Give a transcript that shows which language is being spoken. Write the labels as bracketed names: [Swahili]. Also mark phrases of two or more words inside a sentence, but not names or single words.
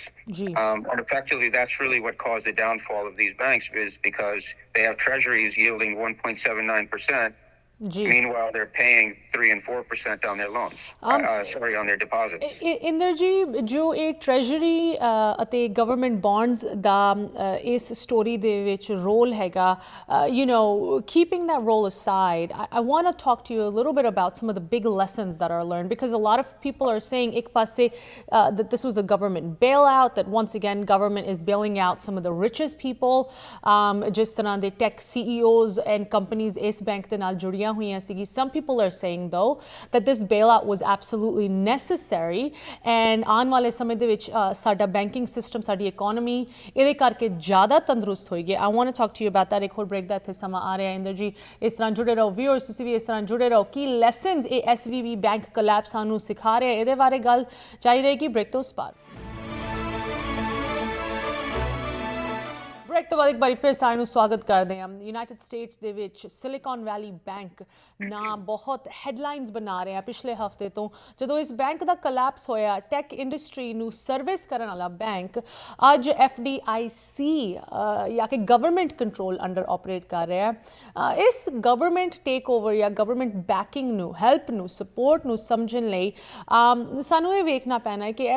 [English] And effectively, that's really what caused the downfall of these banks, is because they have treasuries yielding 1.79%. Meanwhile, they're paying 3 and 4% on their loans. On their deposits. [Punjabi] Inderji, ਜੋ ਆ treasury ਅਤੇ [English] government bonds [Punjabi] ਦਾ ਇਸ story ਦੇ ਵਿੱਚ role ਹੈਗਾ, [English] keeping that role aside, I want to talk to you a little bit about some of the big lessons that are learned, because a lot of people are saying [Punjabi] ਇੱਕ ਪਾਸੇ [English] that this was a government bailout, that once again government is bailing out some of the richest people, [Punjabi] ਜਿਸ ਤਰ੍ਹਾਂ ਦੇ [English] tech CEOs and companies [Punjabi] ਇਸ bank ਦੇ ਨਾਲ ਜੁੜੀਆਂ ਮਿਲੀਆਂ ਹੋਈਆਂ ਸੀਗੀ [English] some people are saying though that this bailout was absolutely necessary and [Punjabi] ਆਉਣ ਵਾਲੇ ਸਮੇਂ ਦੇ ਵਿੱਚ ਸਾਡਾ [English] banking system [Punjabi] ਸਾਡੀ ਇਕਨੋਮੀ ਇਹਦੇ ਕਰਕੇ ਜ਼ਿਆਦਾ ਤੰਦਰੁਸਤ ਹੋਏਗੀ [English] I want to talk to you about that [Punjabi] ਇੱਕ ਹੋਰ ਬ੍ਰੇਕ ਦਾ ਇੱਥੇ ਸਮਾਂ ਆ ਰਿਹਾ ਇੰਦਰ ਜੀ ਇਸ ਤਰ੍ਹਾਂ ਜੁੜੇ ਰਹੋ viewers ਤੁਸੀਂ ਵੀ ਇਸ ਤਰ੍ਹਾਂ ਜੁੜੇ ਰਹੋ ਕੀ ਲੈਸਨਸ ਇਹ SVB [English] bank collapse [Punjabi] ਸਾਨੂੰ ਸਿਖਾ ਰਿਹਾ ਇਹਦੇ ਬਾਰੇ ਗੱਲ ਜਾਰੀ ਰਹੇਗੀ ਬ੍ਰੇਕ ਤੋਂ ਉਸ ਪਾਰ ਬ੍ਰੇਕ ਤੋਂ ਬਾਅਦ ਇੱਕ ਵਾਰੀ ਫਿਰ ਸਾਰਿਆਂ ਨੂੰ ਸਵਾਗਤ ਕਰਦੇ ਹਾਂ ਯੂਨਾਈਟਿਡ ਸਟੇਟਸ ਦੇ ਵਿੱਚ ਸਿਲੀਕਨ ਵੈਲੀ ਬੈਂਕ ਨਾ ਬਹੁਤ ਹੈਡਲਾਈਨਸ ਬਣਾ ਰਿਹਾ ਪਿਛਲੇ ਹਫਤੇ ਤੋਂ ਜਦੋਂ ਇਸ ਬੈਂਕ ਦਾ ਕੋਲੈਪਸ ਹੋਇਆ [English] tech industry [Punjabi] ਨੂੰ ਸਰਵਿਸ ਕਰਨ ਵਾਲਾ ਬੈਂਕ ਅੱਜ FDIC ਜਾਂ ਕਿ [English] government control under operate [Punjabi] ਕਰ ਰਿਹਾ ਹੈ ਇਸ [English] government take over [Punjabi] ਜਾਂ [English] government backing [Punjabi] ਨੂੰ ਹੈਲਪ ਨੂੰ ਸਪੋਰਟ ਨੂੰ ਸਮਝਣ ਲਈ ਸਾਨੂੰ ਇਹ ਵੇਖਣਾ ਪੈਣਾ ਹੈ ਕਿ